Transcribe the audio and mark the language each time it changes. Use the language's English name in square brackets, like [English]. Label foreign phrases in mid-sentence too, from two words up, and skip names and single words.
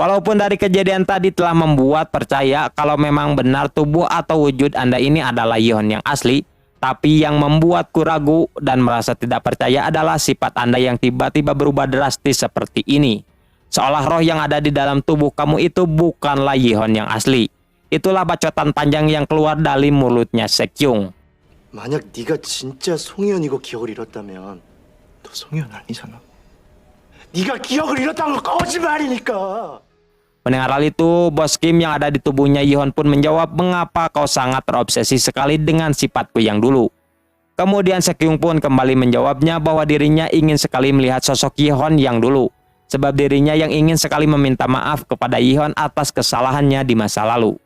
[Indonesian] Walaupun dari kejadian tadi telah membuat percaya kalau memang benar tubuh atau wujud Anda ini adalah Yihon yang asli, tapi yang membuatku ragu dan merasa tidak percaya adalah sifat Anda yang tiba-tiba berubah drastis seperti ini. Seolah roh yang ada di dalam tubuh kamu itu bukanlah Yihon yang asli. Itulah bacotan panjang yang keluar dari mulutnya Sekyung. [Korean] 만약 네가 진짜 송혜연이고 기억을 잃었다면 너 송혜연 아니잖아. 네가 기억을 잃었다는 거 거짓말이니까. [Indonesian] Mendengar hal itu, Bos Kim yang ada di tubuhnya Yihon pun menjawab, mengapa kau sangat terobsesi sekali dengan sifatku yang dulu. Kemudian Sekyung pun kembali menjawabnya bahwa dirinya ingin sekali melihat sosok Yihon yang dulu. Sebab dirinya yang ingin sekali meminta maaf kepada Yihon atas kesalahannya di masa lalu.